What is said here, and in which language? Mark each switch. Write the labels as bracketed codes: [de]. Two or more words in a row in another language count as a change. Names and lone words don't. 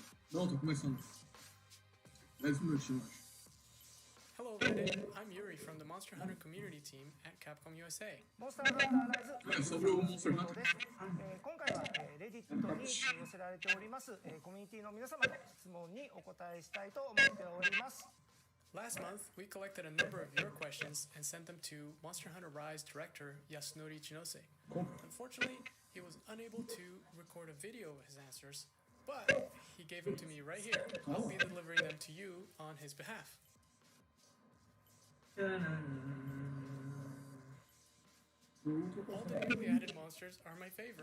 [pt] Não, tô começando. 10 minutinhos, acho. [en] Hello, Reddit. I'm Yuri from the Monster Hunter community team at Capcom USA. [ja] モンスターハンターライズ [pt] sobre o Monster Hunter. [ja] です。今回はレディットに寄せられておりますコミュニティの皆様の質問にお答えしたいと思っております。 [en] Last month, we collected a number of your questions and sent them to Monster Hunter Rise director Yasunori Chinose. Unfortunately, he was unable to record a video of his answers, but he gave them to me right here. I'll be delivering them to you on his behalf. All the newly added monsters are my favorite.